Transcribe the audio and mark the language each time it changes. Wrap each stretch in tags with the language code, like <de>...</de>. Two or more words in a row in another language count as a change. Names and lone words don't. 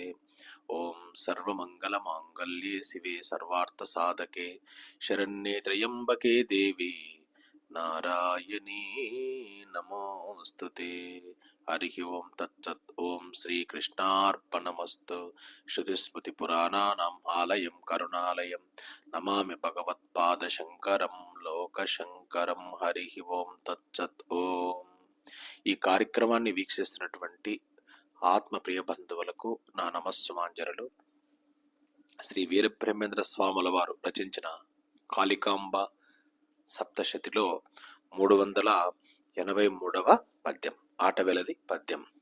<sa>ओं सर्वमंगलमांगल्ये शिवे सर्वार्थसाधके शरण्ये त्र्यंबके देवी नारायणी नमोस्तुते। हरि ओं तत्सत्। ओं श्रीकृष्णार्पणमस्तु। श्रुतिस्मृतिपुराणानाम् आलयं करुणालयं नमामि भगवत्पादशङ्करं लोकशङ्करं। हरि ओं तत्सत्।</sa> <te>ఓం ఈ కార్యక్రమాన్ని వీక్షిస్తున్నటువంటి ఆత్మ ప్రియ బంధువులకు నా నమస్సుమాంజలు. శ్రీ వీరబ్రహ్మేంద్ర స్వాముల వారు రచించిన కాళికాంబ సప్తశతిలో 383వ పద్యం, ఆటవెలది పద్యం.</te>